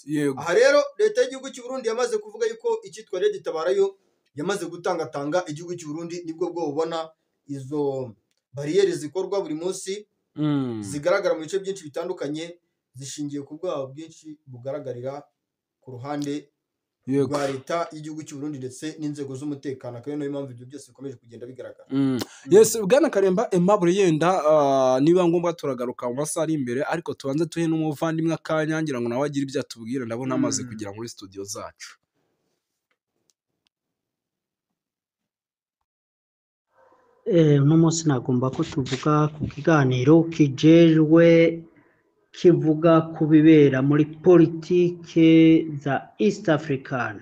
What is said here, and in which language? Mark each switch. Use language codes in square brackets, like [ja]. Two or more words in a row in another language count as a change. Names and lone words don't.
[rw] Aha rero leta y'igihugu cy'u Burundi yamaze kuvuga yuko icyitwa Red Tabara yo yamaze gutangatanga igihugu cy'u Burundi, nibwo bwo bubona izo bariyeri zikorwa buri munsi zigaragara mu bice byinshi bitandukanye, zishingiye ku bwabo bwinshi bugaragarira ku ruhande rwa leta y'igihugu cy'u Burundi ndetse n'inzego z'umutekano. Akaba niyo mpamvu ibyo byose bikomeje kugenda bigaragara. Yes, Bwana Karemba Aimable yenda niba ngombwa turagaruka mu masaha ari imbere, ariko tubanze tuhe n'umuvandimwe akanya ngira ngo nawe agire ibyo atubwira, ndabona amaze kugera muri studio zacu. [rn] Uno munsi nagomba ko tuvuga ku kiganiro kijejwe kivuga ku bibera muri politike za [en] East African.